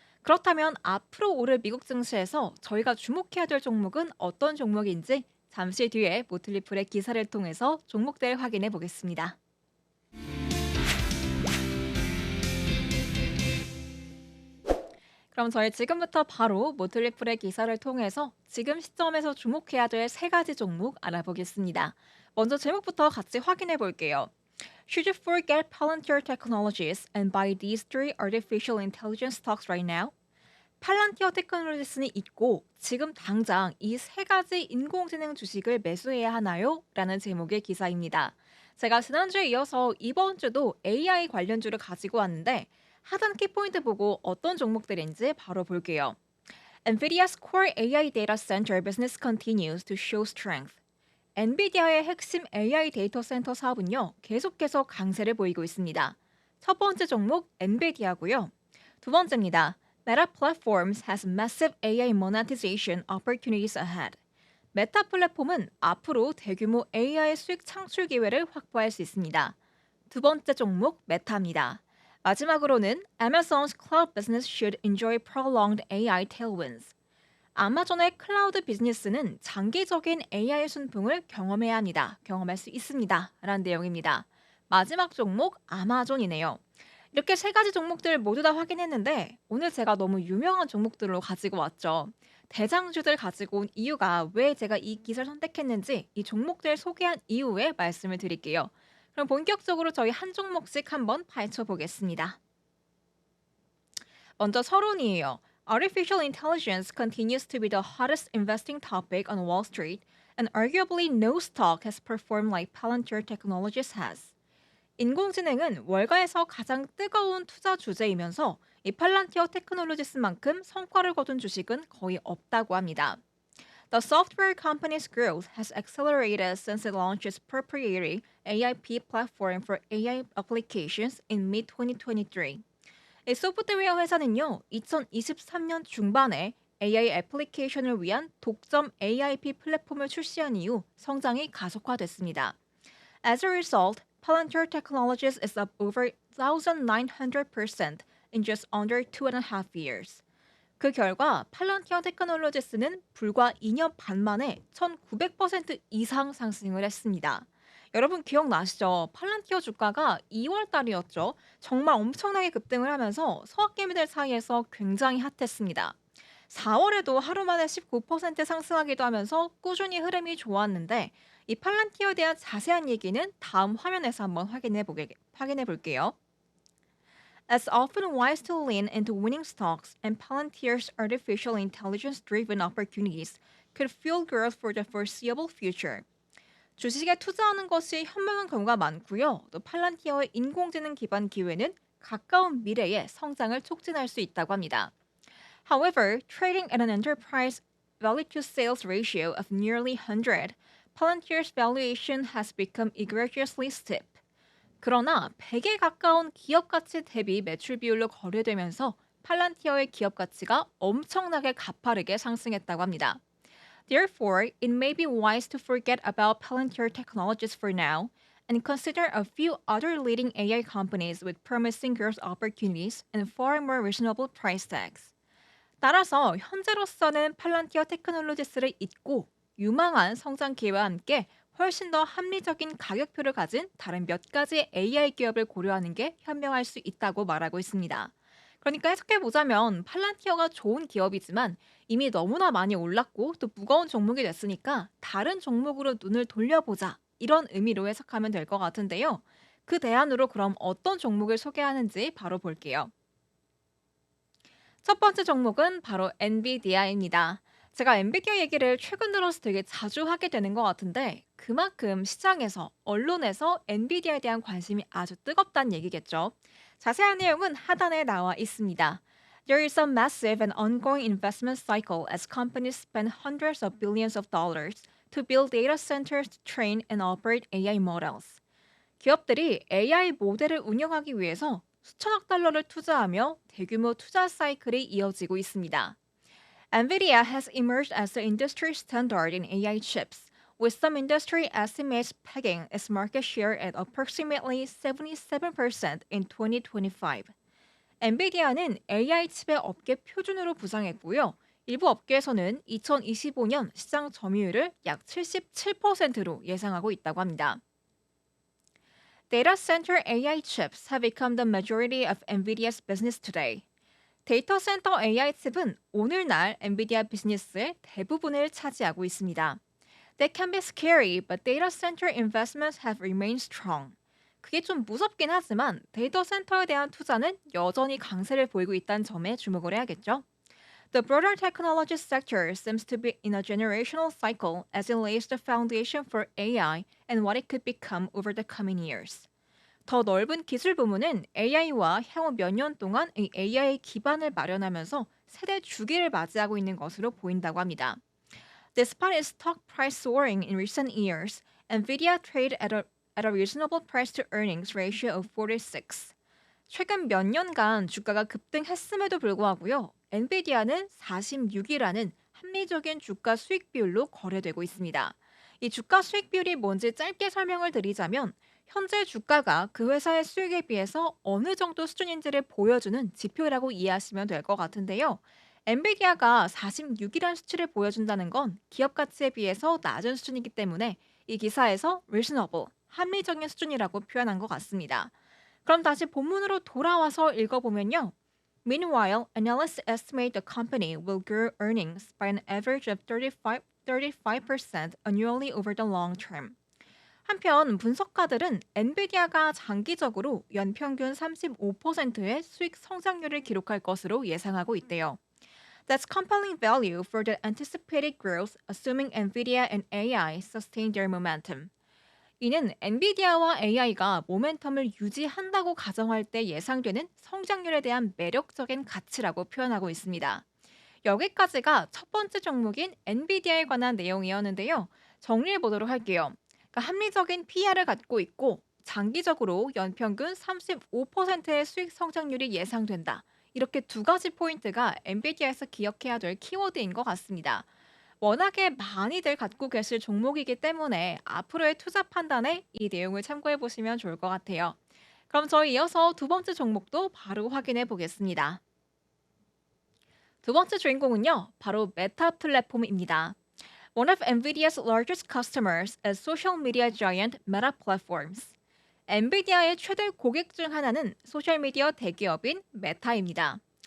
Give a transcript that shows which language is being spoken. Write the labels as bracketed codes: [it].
[ko] 그렇다면 앞으로 오를 미국 증시에서 저희가 주목해야 될 종목은 어떤 종목인지 잠시 뒤에 모틀리플의 기사를 통해서 종목들 확인해 보겠습니다. 그럼 저희 지금부터 바로 모틀리플의 기사를 통해서 지금 시점에서 주목해야 될 세 가지 종목 알아보겠습니다. 먼저 제목부터 같이 확인해 볼게요. [en] Should you forget Palantir Technologies and buy these three artificial intelligence stocks right now? [ko] 팔란티어 테크놀로지스는 있고 지금 당장 이 세 가지 인공지능 주식을 매수해야 하나요? 라는 제목의 기사입니다. 제가 지난주에 이어서 이번 주도 AI 관련주를 가지고 왔는데 하단 키포인트 보고 어떤 종목들인지 바로 볼게요. [en] NVIDIA's core AI data center business continues to show strength. [ko] 엔비디아의 핵심 AI 데이터 센터 사업은요, 계속해서 강세를 보이고 있습니다. 첫 번째 종목 엔비디아고요. 두 번째입니다. [en] Meta Platforms has massive AI monetization opportunities ahead. [ko] 메타 플랫폼은 앞으로 대규모 AI 수익 창출 기회를 확보할 수 있습니다. 두 번째 종목 메타입니다. 마지막으로는 [en] Amazon's cloud business should enjoy prolonged AI tailwinds. [ko] 아마존의 클라우드 비즈니스는 장기적인 AI 순풍을 경험해야 합니다. 경험할 수 있습니다. 라는 내용입니다. 마지막 종목 아마존이네요. 이렇게 세 가지 종목들 모두 다 확인했는데 오늘 제가 너무 유명한 종목들로 가지고 왔죠. 대장주들 가지고 온 이유가 왜 제가 이 기사를 선택했는지 이 종목들 소개한 이후에 말씀을 드릴게요. 그럼 본격적으로 저희 한 종목씩 한번 파헤쳐 보겠습니다. 먼저 서론이에요. [en] Artificial intelligence continues to be the hottest investing topic on Wall Street, and arguably no stock has performed like Palantir Technologies has. [ko] 인공지능은 월가에서 가장 뜨거운 투자 주제이면서 이 팔란티어 테크놀로지스만큼 성과를 거둔 주식은 거의 없다고 합니다. [en] The software company's growth has accelerated since it launched its proprietary AIP platform for AI applications in mid-2023. [ko] 이 소프트웨어 회사는요, 2023년 중반에 AI 애플리케이션을 위한 독점 AIP 플랫폼을 출시한 이후 성장이 가속화됐습니다. [en] As a result, Palantir Technologies is up over 1,900% in just under 2.5 years. [ko] 그 결과 팔란티어 테크놀로지스는 불과 2년 반 만에 1,900% 이상 상승을 했습니다. 여러분 기억나시죠? 팔란티어 주가가 2월 달이었죠. 정말 엄청나게 급등을 하면서 서학개미들 사이에서 굉장히 핫했습니다. 4월에도 하루 만에 19% 상승하기도 하면서 꾸준히 흐름이 좋았는데 이 팔란티어에 대한 자세한 얘기는 다음 화면에서 한번 확인해 볼게요. [en] It's often wise to lean into winning stocks, and Palantir's artificial intelligence-driven opportunities could fuel growth for the foreseeable future. [ko] 주식에 투자하는 것이 현명한 경우가 많고요. 또 팔란티어의 인공지능 기반 기회는 가까운 미래에 성장을 촉진할 수 있다고 합니다. [en] However, trading at an enterprise value to sales ratio of nearly 100, Palantir's valuation has become egregiously steep. [ko] 그러나 100에 가까운 기업 가치 대비 매출 비율로 거래되면서 팔란티어의 기업 가치가 엄청나게 가파르게 상승했다고 합니다. [en] Therefore, it may be wise to forget about Palantir Technologies for now and consider a few other leading AI companies with promising growth opportunities and far more reasonable price tags. [ko] 따라서 현재로서는 팔란티어 테크놀로지스를 잊고 유망한 성장 기회와 함께 훨씬 더 합리적인 가격표를 가진 다른 몇 가지 AI 기업을 고려하는 게 현명할 수 있다고 말하고 있습니다. 그러니까 해석해보자면 팔란티어가 좋은 기업이지만 이미 너무나 많이 올랐고 또 무거운 종목이 됐으니까 다른 종목으로 눈을 돌려보자 이런 의미로 해석하면 될 것 같은데요. 그 대안으로 그럼 어떤 종목을 소개하는지 바로 볼게요. 첫 번째 종목은 바로 엔비디아입니다. 제가 엔비디아 얘기를 최근 들어서 되게 자주 하게 되는 것 같은데 그만큼 시장에서 언론에서 엔비디아에 대한 관심이 아주 뜨겁다는 얘기겠죠. 자세한 내용은 하단에 나와 있습니다. [en] There is a massive and ongoing investment cycle as companies spend hundreds of billions of dollars to build data centers to train and operate AI models. [ko] 기업들이 AI 모델을 운영하기 위해서 수천억 달러를 투자하며 대규모 투자 사이클이 이어지고 있습니다. [en] NVIDIA has emerged as the industry standard in AI chips, with some industry estimates pegging its market share at approximately 77% in 2025. [ko] 엔비디아는 AI 칩의 업계 표준으로 부상했고요. 일부 업계에서는 2025년 시장 점유율을 약 77%로 예상하고 있다고 합니다. [en] Data center AI chips have become the majority of NVIDIA's business today. [ko] 데이터 센터 AI 칩은 오늘날 엔비디아 비즈니스의 대부분을 차지하고 있습니다. [en] That can be scary, but data center investments have remained strong. [ko] 그게 좀 무섭긴 하지만 데이터 센터에 대한 투자는 여전히 강세를 보이고 있다는 점에 주목을 해야겠죠. [en] The broader technology sector seems to be in a generational cycle as it lays the foundation for AI and what it could become over the coming years. [ko] 더 넓은 기술 부문은 AI와 향후 몇 년 동안 이 AI 기반을 마련하면서 세대 주기를 맞이하고 있는 것으로 보인다고 합니다. [en] Despite its stock price soaring in recent years, Nvidia traded at a reasonable price to earnings ratio of 46. [ko] 최근 몇 년간 주가가 급등했음에도 불구하고요. 엔비디아는 46이라는 합리적인 주가 수익 비율로 거래되고 있습니다. 이 주가 수익 비율이 뭔지 짧게 설명을 드리자면 현재 주가가 그 회사의 수익에 비해서 어느 정도 수준인지를 보여주는 지표라고 이해하시면 될 것 같은데요. 엔비디아가 46이라는 수치를 보여준다는 건 기업 가치에 비해서 낮은 수준이기 때문에 이 기사에서 reasonable, 합리적인 수준이라고 표현한 것 같습니다. 그럼 다시 본문으로 돌아와서 읽어보면요. [en] Meanwhile, analysts estimate the company will grow earnings by an average of 35% annually over the long term. [ko] 한편 분석가들은 엔비디아가 장기적으로 연평균 35%의 수익 성장률을 기록할 것으로 예상하고 있대요. [en] That's compelling value for the anticipated growth, assuming Nvidia and AI sustain their momentum. [ko] 이는 엔비디아와 AI가 모멘텀을 유지한다고 가정할 때 예상되는 성장률에 대한 매력적인 가치라고 표현하고 있습니다. 여기까지가 첫 번째 종목인 엔비디아에 관한 내용이었는데요. 정리해 보도록 할게요. 그러니까 합리적인 PR을 갖고 있고 장기적으로 연평균 35%의 수익 성장률이 예상된다. 이렇게 두 가지 포인트가 엔비디아에서 기억해야 될 키워드인 것 같습니다. 워낙에 많이들 갖고 계실 종목이기 때문에 앞으로의 투자 판단에 이 내용을 참고해 보시면 좋을 것 같아요. 그럼 저희 이어서 두 번째 종목도 바로 확인해 보겠습니다. 두 번째 주인공은요, 바로 메타 플랫폼입니다. [en] One of NVIDIA's largest customers is social media giant Meta Platforms. [ko] 엔비디아의 최대 고객 중 하나는 소셜미디어 대기업인 메타입니다.